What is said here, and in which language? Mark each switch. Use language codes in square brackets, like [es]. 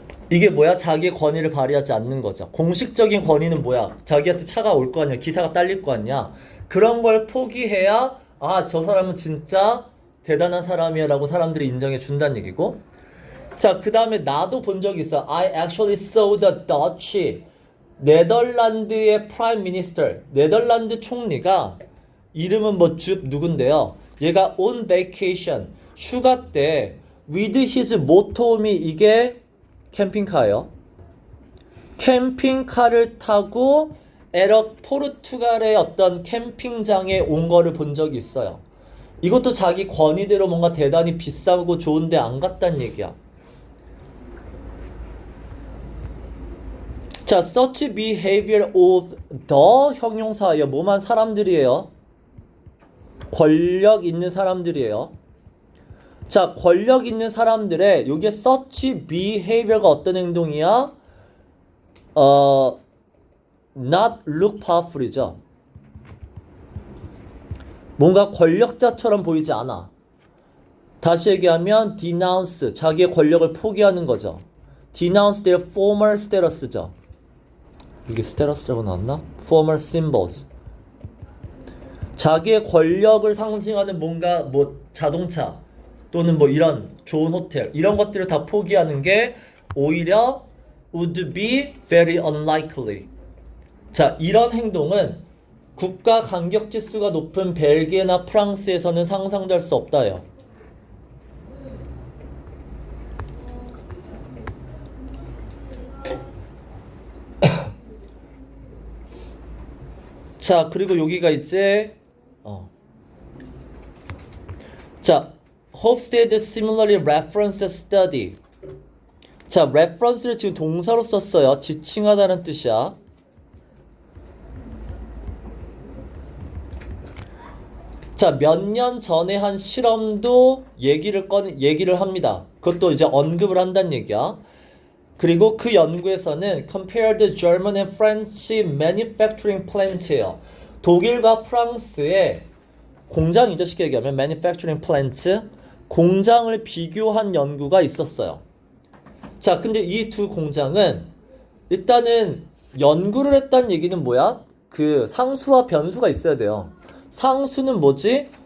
[ko] 이게 뭐야? 자기의 권위를 발휘하지 않는 거죠. 공식적인 권위는 뭐야? 자기한테 차가 올 거 아니야. 기사가 딸릴 거 아니야. 그런 걸 포기해야 아, 저 사람은 진짜 대단한 사람이야 라고 사람들이 인정해 준다는 얘기고. 자, 그 다음에 나도 본 적이 있어. [en] I actually saw the Dutch. [ko] 네덜란드의 프라임 미니스터, 네덜란드 총리가 이름은 뭐 줍 누군데요. 얘가 [en] on vacation, [ko] 휴가 때 [en] with his motorhome, [ko] 이게 캠핑카예요. 캠핑카를 타고 포르투갈의 어떤 캠핑장에 온 거를 본 적이 있어요. 이것도 자기 권위대로 뭔가 대단히 비싸고 좋은데 안 갔다는 얘기야. [en] 자, such behavior of the 형용사예요. [ko] 뭐만 사람들이에요? 권력 있는 사람들이에요. 자, 권력 있는 사람들의 요게 [en] such behavior [ko] 가 어떤 행동이야? [en] not look powerful이죠. [ko] 뭔가 권력자처럼 보이지 않아. 다시 얘기하면 denounce, 자기의 권력을 포기하는 거죠. [en] denounce their former status죠. [ko] 이게 스테러스라고 나왔나? [en] former symbols. [ko] 자기의 권력을 상징하는 뭔가 뭐 자동차 또는 뭐 이런 좋은 호텔 이런 것들을 다 포기하는 게 오히려 [en] would be very unlikely. [ko] 자, 이런 행동은 국가 간격 지수가 높은 벨기에나 프랑스에서는 상상될 수 없다요. [en] 자, 그리고 여기가 이제 자, Hofstede similarly referenced study. [ko] 자, reference를 지금 동사로 썼어요. 지칭하다는 뜻이야. 자, 몇 년 전에 한 실험도 얘기를 합니다. 그것도 이제 언급을 한다는 얘기야. 그리고 그 연구에서는 [en] compared German and French manufacturing plant예요. [ko] 독일과 프랑스의 공장이죠. 쉽게 얘기하면 [en] manufacturing plant, [ko] 공장을 비교한 연구가 있었어요. 자, 근데 이 두 공장은 일단은 연구를 했다는 얘기는 뭐야? 그 상수와 변수가 있어야 돼요. 상수는 뭐지?